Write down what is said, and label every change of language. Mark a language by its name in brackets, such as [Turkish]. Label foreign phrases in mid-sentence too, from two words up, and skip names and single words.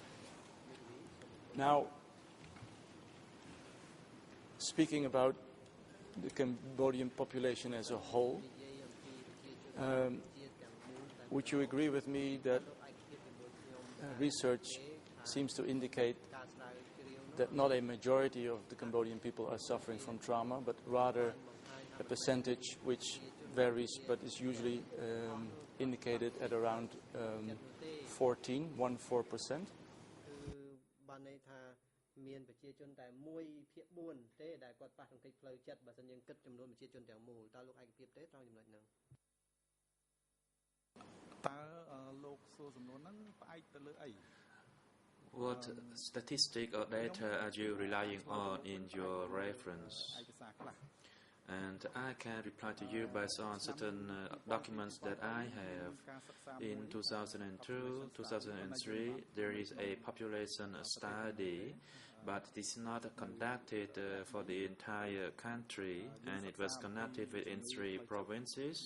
[English] Now, speaking about the Cambodian population as a whole, would you agree with me that research seems to indicate that not a majority of the Cambodian people are suffering from trauma, but rather a percentage which varies but is usually indicated at around 14%? [Khmer] មានប្រជាជនតែ1/4ទេដែលគាត់ប៉ះទង្គិចផ្លូវចិត្តបើសិនយើងគិតចំនួនប្រជាជនទាំងមូលតើលោកឯកភាពទេត្រង់ចំណុចហ្នឹងតើលោកសួរសំណួរហ្នឹងផ្អែកទៅលើអី [English] What statistic or data are you relying on in your reference? And I can reply to you based on certain documents that I have. In 2002, 2003, there is a population study, but it is not conducted for the entire country, and it was conducted within 3 provinces.